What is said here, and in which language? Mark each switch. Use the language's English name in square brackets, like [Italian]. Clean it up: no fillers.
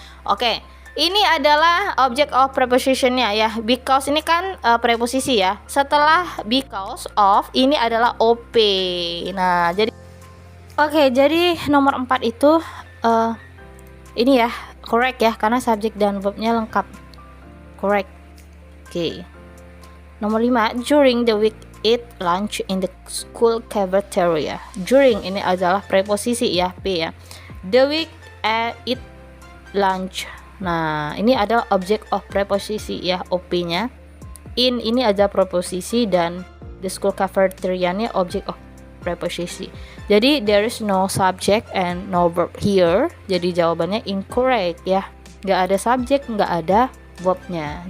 [Indonesian] Oke, ini adalah object of prepositionnya ya. Because ini kan preposisi ya. Setelah because of ini adalah OP. Nah, jadi jadi nomor 4 itu ini ya, correct ya, karena subjek dan verbnya lengkap. Correct. Oke. Nomor 5, [English] during the week eat lunch in the school cafeteria. [Indonesian] During ini adalah preposisi ya, P ya. [English] The week eat lunch. [Indonesian] Nah, ini adalah object of preposisi ya, OP-nya. In ini ada preposisi dan [English] the school cafeteria- [Indonesian] nya object of preposisi. Jadi [English] there is no subject and no verb here. [Indonesian] Jadi jawabannya incorrect ya. Nggak ada subjek, nggak ada verbnya.